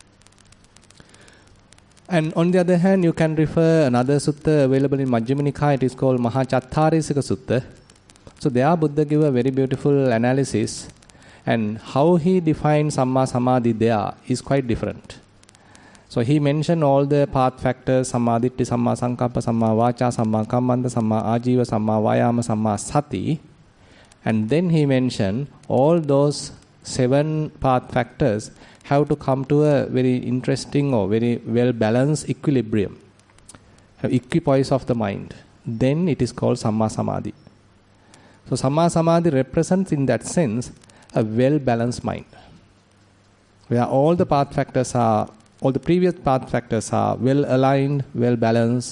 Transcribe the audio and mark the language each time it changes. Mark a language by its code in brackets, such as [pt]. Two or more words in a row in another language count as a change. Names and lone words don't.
[en] And on the other hand, you can refer another sutta available in Majjhima Nikaya. It is called Mahachattārisika Sutta. So there Buddha give a very beautiful analysis, and how he defines [pi] Samma Samadhi [en] there is quite different. So he mentioned all the path factors, [pi] Samma Ditti, Samma Sankappa, Samma Vaca, Samma Kammanta, Samma Ajiva, Samma Vayama, Samma Sati. [en] And then he mentioned all those 7 path factors have to come to a very interesting or very well balanced equilibrium, equipoise of the mind. Then it is called [pi] Samma Samadhi. [en] So [pi] Samma Samadhi [en] represents in that sense a well balanced mind, where all the path factors are, all the previous path factors are well aligned, well balanced.